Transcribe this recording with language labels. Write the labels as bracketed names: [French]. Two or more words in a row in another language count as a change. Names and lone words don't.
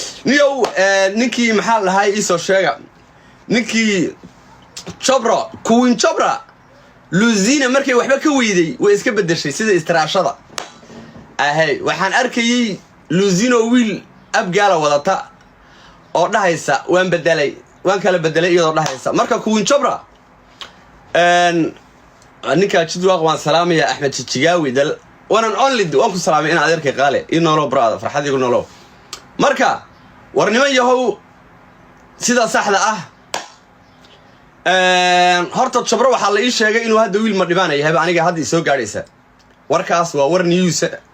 [Somali] Niyow, eh, ninkii maxaa la dhahay ii soo sheega. Ninkii Chobra, Queen Chobra, Luzina markay waxba ka weyday, way iska beddeshay sida istiraashada. Ahey, waxaan arkayay Luzina oo wiil Abgaala wadata oo dhahaysa, "Waan beddelay, waan kala beddelay," iyadoo dhahaysa. Marka Queen Chobra, een, ninkaa Jidwaaq waan salaamayaa, Axmed Jijigaawi dal. [English] One and only, [Somali] waan ku salaamay in adeerkay qaale. Ii noolow, brother, farxad iigu noolow. Marka, war niman yahow, sida saxda ah, een, horta Chobra waxaa la ii sheegay inuu hadda wiil ma dhibaana yahayba, aniga hadda i soo gaadhaysa. Warkaas waa war news.